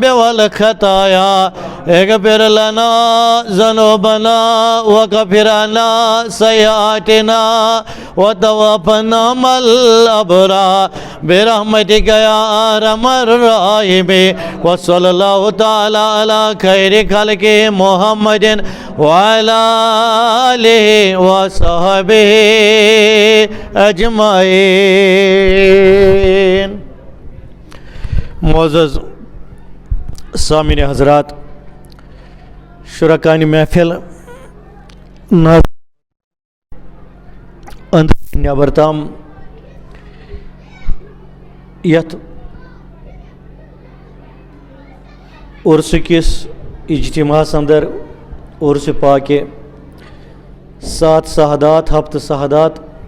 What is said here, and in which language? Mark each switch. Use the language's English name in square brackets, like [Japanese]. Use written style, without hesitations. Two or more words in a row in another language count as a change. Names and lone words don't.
[Arabic] والخطايا اغفر لنا ذنوبنا وغفر لنا سيئاتنا وتوفنا مع الأبرار برحمتك يا أرحم الراحمين وصلى الله تعالى على خير خلقه محمد وعلى آله وصحبه أجمعين. [Kashmiri] معزز سامعین حضرات، شرکانہِ محفل أنٛدرٕ نٮ۪بر تام یتھ عرسہٕ کِس اجتماعس اندر عرسہِ پاکہِ سات سہادات ہفتہٕ سہادات